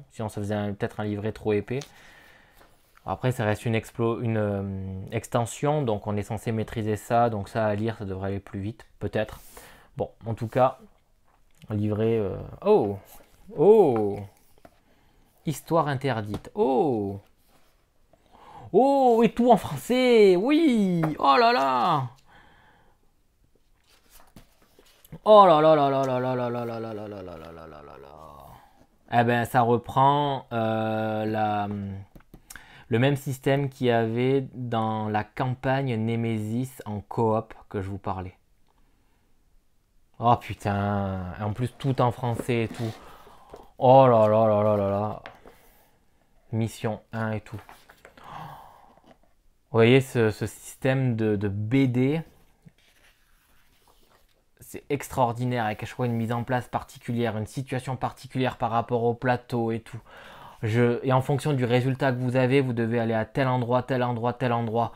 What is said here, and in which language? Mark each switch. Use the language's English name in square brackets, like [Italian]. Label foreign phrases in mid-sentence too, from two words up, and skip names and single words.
[French] Sinon, ça faisait peut-être un livret trop épais. Après, ça reste une extension, donc on est censé maîtriser ça. Donc ça, à lire, ça devrait aller plus vite, peut-être. Bon, en tout cas, livret... Oh! Oh! Histoire interdite. Oh! Oh! Et tout en français! Oui! Oh là là! Oh là là là là là là là là là là là là là là là là là là. Eh ben, ça reprend le même système qu'il y avait dans la campagne Nemesis en coop que je vous parlais. Oh putain, en plus tout en français et tout. Oh là là là là là là. Mission 1 et tout. Vous voyez ce système de BD, c'est extraordinaire avec à chaque fois une mise en place particulière, une situation particulière par rapport au plateau et tout. Et en fonction du résultat que vous avez, vous devez aller à tel endroit, tel endroit, tel endroit.